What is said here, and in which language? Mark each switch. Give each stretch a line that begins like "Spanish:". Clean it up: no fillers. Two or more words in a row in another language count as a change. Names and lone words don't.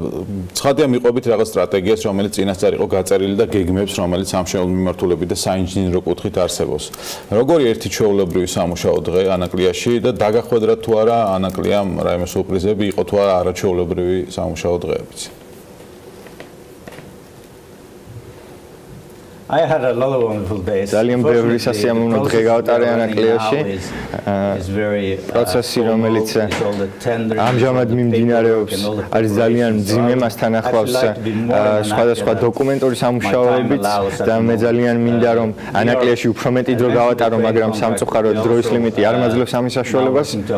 Georgian: ცხადია მიყობით რაღაც სტრატეგიას, რომელიც წინასწარ იყო გაწერილი და გეგმებს, რომელიც სამშენებლო მიმართულებით და საინჟინრო კუთხით არსებობს. როგორი ერთი ჩვეულებრივი სამუშაო დღე ანაკლიაში და დაგახვედრა თუ არა ანაკლიამ რაიმე სურპრიზები იყო თუ არა არაჩვეულებრივი სამუშაო დღეებიც?
English: I had a lot of wonderful days.
Georgian: ძალიან ბევრი სასიამოვნო დღე გავატარე ანაკლიაში. პროცესი, რომელიც ამჟამად მიმდინარეობს, არის ძალიან მძიმე, მასთან ახლავს სხვადასხვა დოკუმენტური სამუშაოებიც და მე ძალიან მინდა რომ ანაკლიაში უფრო მეტი დრო გავატარო, მაგრამ სამწუხაროდ დროის ლიმიტი არ მაძლევს ამის საშუალებას.